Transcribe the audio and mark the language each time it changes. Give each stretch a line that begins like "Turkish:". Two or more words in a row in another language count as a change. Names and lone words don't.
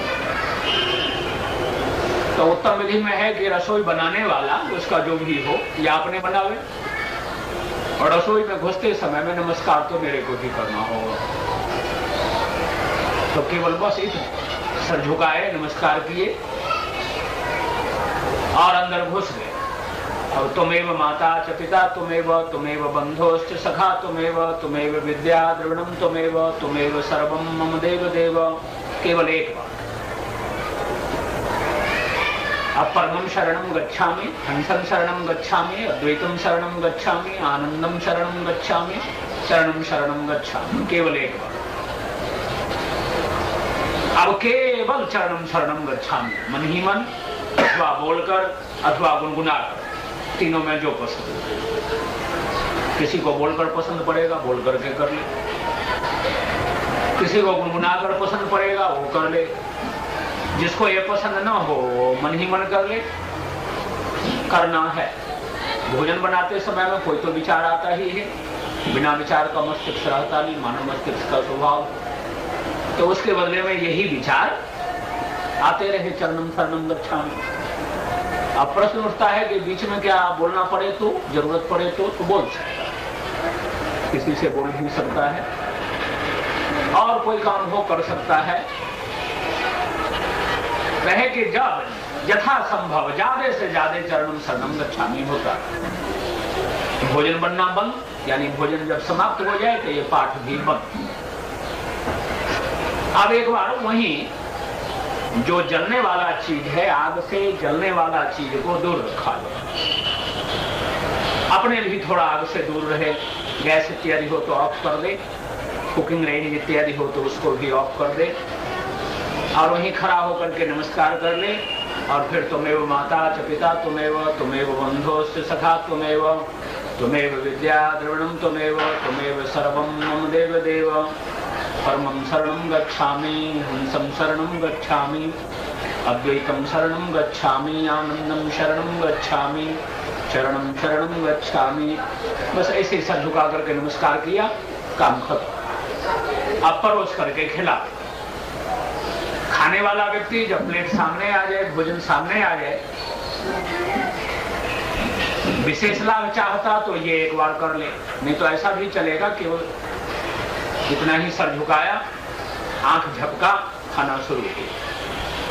Hindi: तो उत्तम विधि में है कि रसोई बनाने वाला उसका जो भी हो या अपने बनावे, और रसोई में घुसते समय में नमस्कार तो मेरे को ही करना होगा। तो केवल बस इतना, सर झुकाए, नमस्कार किए और अंदर घुस गए।
Sanskrit: और तुमेव माता च पिता तुमेव बंधोश्च सखा तुमेव विद्या द्रविणम तुमेव सर्वम मम देव देव।
Hindi: केवल एक बार।
Sanskrit: अब परमं शरणं गच्छामि, हंसं शरणं गच्छामि, अद्वैतम शरणं गच्छामि, आनंदम शरणं गच्छामि, शरणं शरणं गच्छामि।
Hindi: केवल एक बार।
Sanskrit: अब केवल चरणं शरणं गच्छामि,
Hindi: मन ही मन अथवा बोलकर अथवा गुनगुनाकर, तीनों में जो पसंद। किसी को बोलकर पसंद पड़ेगा, बोल करके कर ले। किसी को गुनगुनाकर पसंद पड़ेगा, वो कर ले। जिसको ये पसंद ना हो वो मन ही मन कर ले। करना है। भोजन बनाते समय में कोई तो विचार आता ही है, बिना विचार का मस्तिष्क रहता नहीं, मानव मस्तिष्क का स्वभाव। तो उसके बदले में यही विचार आते रहे,
Sanskrit: चरणम शरणम गच्छामि।
Hindi: अब प्रश्न उठता है कि बीच में क्या बोलना पड़े तो, जरूरत पड़े तो बोल सकता, किसी से बोल भी सकता है, और कोई काम हो कर सकता है। रहे कि जब यथा संभव ज्यादा से ज्यादा
Sanskrit: चरणम शरणम गच्छामि
Hindi: होता। भोजन बनना बंद, यानी भोजन जब समाप्त हो जाए तो ये पाठ भी बंद। अब एक बार वहीं जो जलने वाला चीज है, आग से जलने वाला चीज को दूर रखा जाए। अपने भी थोड़ा आग से दूर रहे। गैस इत्यादि हो तो ऑफ कर दे,
English: cooking range
Hindi: इत्यादि हो तो उसको भी ऑफ कर दे, और वहीं खड़ा होकर के नमस्कार कर ले।
Sanskrit: और फिर तुमेव माता च पिता तुमेव बंधोश्च सखा तुमेव विद्या द्रविणम तुमेव सर्वम मम देव देव। परमं शरणं गच्छामि, हंसं शरणं गच्छामि, अद्वैतम शरणं गच्छामि, आनंदम शरणं गच्छामि, शरणं शरणं गच्छामि।
Hindi: बस ऐसे सर झुका करके नमस्कार किया, काम खत्म। अब परोस करके खिला। खाने वाला व्यक्ति जब प्लेट सामने आ जाए, भोजन सामने आ जाए, विशेष लाभ चाहता तो ये एक बार कर ले, नहीं तो ऐसा भी चलेगा कि वो इतना ही सर झुकाया, आंख झपका, खाना शुरू किया।